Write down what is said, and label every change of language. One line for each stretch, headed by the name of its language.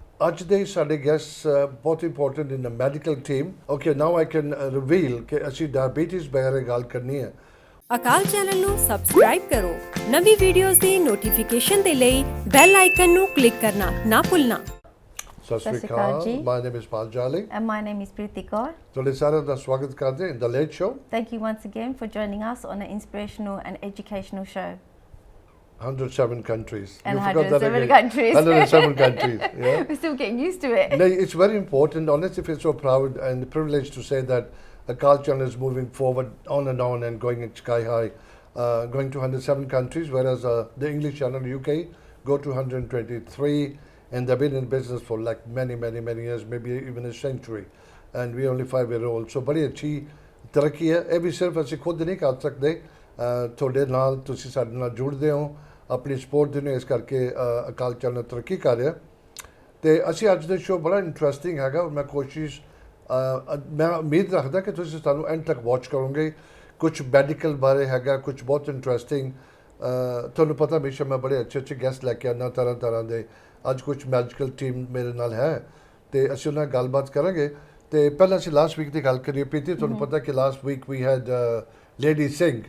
Punjabi: ਅੱਜ ਦੇ ਸਾਡੇ ਗੈਸਟ ਬਹੁਤ important
English: in the medical team okay now I can reveal
Punjabi: ਕਿ ਅਸੀਂ ਡਾਇਬੀਟੀਜ਼ ਬਾਰੇ ਗੱਲ ਕਰਨੀ ਹੈ ਅਕਾਲ ਚੈਨਲ ਨੂੰ ਸਬਸਕ੍ਰਾਈਬ ਕਰੋ ਨਵੀਂ ਵੀਡੀਓਜ਼ ਦੀ ਨੋਟੀਫਿਕੇਸ਼ਨ ਦੇ ਲਈ ਬੈਲ ਆਈਕਨ ਨੂੰ ਕਲਿੱਕ ਕਰਨਾ ਨਾ ਭੁੱਲਣਾ ਸਤਿ ਸ਼੍ਰੀ ਅਕਾਲ ਜੀ
English: my name is
Punjabi: ਪਾਲ ਜਾਲੀ
English: And my name is Preeti Kaur.
Punjabi: ਤੁਹਾਡੇ ਸਾਰਿਆਂ ਦਾ ਸਵਾਗਤ ਕਰਦੇ ਹਾਂ
English: In the late show Thank you once again for joining us on an inspirational and educational show. 107 countries. And You forgot that 107 again. countries. 107 countries. Yeah. We're still getting used to it. No, it's very important. Honestly, feel so proud and privileged to say that Akal Channel is moving forward on and going sky high, going to 107 countries, whereas the English channel UK go to 123, and they've been in business for like many years, maybe even a century, and we're only 5 years old.
Hindi: So, बड़ी अच्छी तरक्की है. ये भी सिर्फ
Punjabi: ਅਸੀਂ
Hindi: खुद नहीं कर सकते.
Punjabi: ਤੁਹਾਡੇ ਨਾਲ ਤੁਸੀਂ ਸਾਡੇ ਨਾਲ ਜੁੜਦੇ ਹੋ ਆਪਣੀ ਸਪੋਰਟ ਦਿੰਦੇ ਹੋ ਇਸ ਕਰਕੇ ਅਕਾਲ ਚੈਨਲ ਤਰੱਕੀ ਕਰ ਰਿਹਾ ਤੇ ਅਸੀਂ ਅੱਜ ਦਾ ਸ਼ੋਅ ਬੜਾ ਇੰਟਰਸਟਿੰਗ ਹੈਗਾ ਮੈਂ ਕੋਸ਼ਿਸ਼ ਮੈਂ ਉਮੀਦ ਰੱਖਦਾ ਕਿ ਤੁਸੀਂ ਸਾਨੂੰ ਐਂਡ ਤੱਕ ਵਾਚ ਕਰੋਗੇ ਕੁਝ ਮੈਡੀਕਲ ਬਾਰੇ ਹੈਗਾ ਕੁਝ ਬਹੁਤ ਇੰਟਰਸਟਿੰਗ ਤੁਹਾਨੂੰ ਪਤਾ ਹਮੇਸ਼ਾ ਮੈਂ ਬੜੇ ਅੱਛੇ ਗੈਸਟ ਲੈ ਕੇ ਆਉਂਦਾ ਤਰ੍ਹਾਂ ਦੇ ਅੱਜ ਕੁਝ ਮੈਡੀਕਲ ਟੀਮ ਮੇਰੇ ਨਾਲ ਹੈ ਤੇ ਅਸੀਂ ਉਹਨਾਂ ਨਾਲ ਗੱਲਬਾਤ ਕਰਾਂਗੇ ਤੇ ਪਹਿਲਾਂ ਅਸੀਂ ਲਾਸਟ ਵੀਕ ਦੀ ਗੱਲ ਕਰੀਏ ਪ੍ਰੀਤੀ ਤੁਹਾਨੂੰ ਪਤਾ ਕਿ ਲਾਸਟ ਵੀਕ ਵੀ ਹੈਡ Lady Singh.